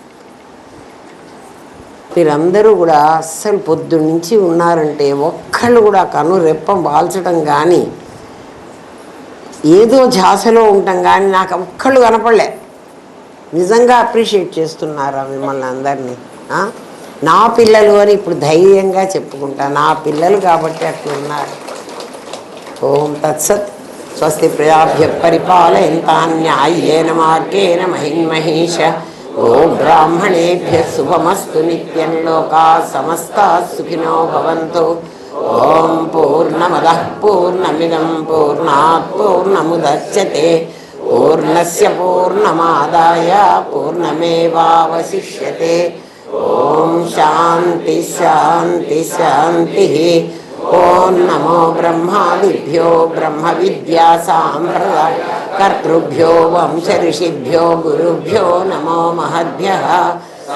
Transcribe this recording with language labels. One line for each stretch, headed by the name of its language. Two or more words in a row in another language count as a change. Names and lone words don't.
Telugu: మీరందరూ కూడా అస్సలు పొద్దున్నుంచి ఉన్నారంటే ఒక్కళ్ళు కూడా కను రెప్పం వాల్చడం కానీ, ఏదో ఝాసలో ఉంటాం కానీ నాకు ఒక్కళ్ళు కనపడలే. నిజంగా అప్రిషియేట్ చేస్తున్నారా మిమ్మల్ని అందరినీ? నా పిల్లలు అని ఇప్పుడు ధైర్యంగా చెప్పుకుంటా. నా పిల్లలు కాబట్టి అట్లా ఉన్నారు.
Sanskrit: ఓం తత్సత్. స్వస్తి ప్రజాభ్య పరిపాలయంతాం న్యాయేన మార్గేణ మహిన్మహేష. ఓం బ్రాహ్మణేభ్య శుభమస్తు నిత్యం. లోకా సమస్తా సుఖినో భవంతు. ఓం పూర్ణమదః పూర్ణమిదం పూర్ణాత్ పూర్ణముదచ్యతే. పూర్ణస్య పూర్ణమాదాయ పూర్ణమేవావశిష్యతే. ఓం శాంతి శాంతి శాంతి. ఓం నమో బ్రహ్మాదిభ్యో బ్రహ్మ విద్యా సాంప్రదాయ కర్తృభ్యో వంశ ఋషిభ్యో గురుభ్యో నమో మహద్భ్యః.